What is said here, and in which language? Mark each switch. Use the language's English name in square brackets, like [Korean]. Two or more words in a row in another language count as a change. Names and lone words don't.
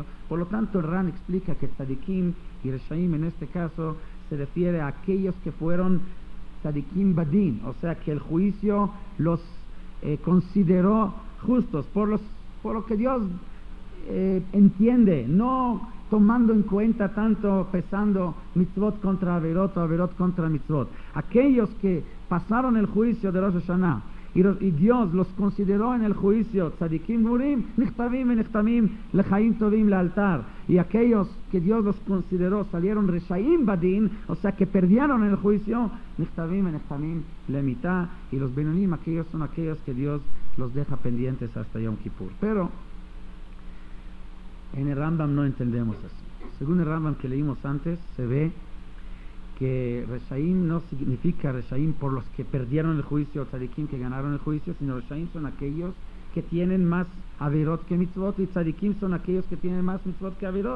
[Spanish] Por lo tanto, el Ran explica que Tzadikim y Reshaim en este caso se refiere a aquellos que fueron [Hebrew] צדיקים בדין, [Spanish] o sea que el juicio los consideró justos por lo que Dios entiende, no tomando en cuenta tanto, pesando mitzvot contra averot o averot contra mitzvot. Aquellos que pasaron el juicio de Rosh Hashanah y Dios los consideró en el juicio [Hebrew] צדיקים גמורים נכתבים ונחתמים לחיים טובים לאלתר. [Spanish] Y aquellos que Dios los consideró salieron [Hebrew] רשעים בדין, [Spanish] o sea que perdieron en el juicio, [Hebrew] נכתבים ונחתמים למיתה. [Spanish] Y los benonim, aquellos son aquellos que Dios los deja pendientes hasta Yom Kippur. Pero en el Rambam no entendemos así. Según el Rambam que leímos antes, se ve que Reshaim no significa Reshaim por los que perdieron el juicio, o tzadikim que ganaron el juicio, sino Reshaim son aquellos que tienen más averot que mitzvot, y tzadikim son aquellos que tienen más mitzvot que averot.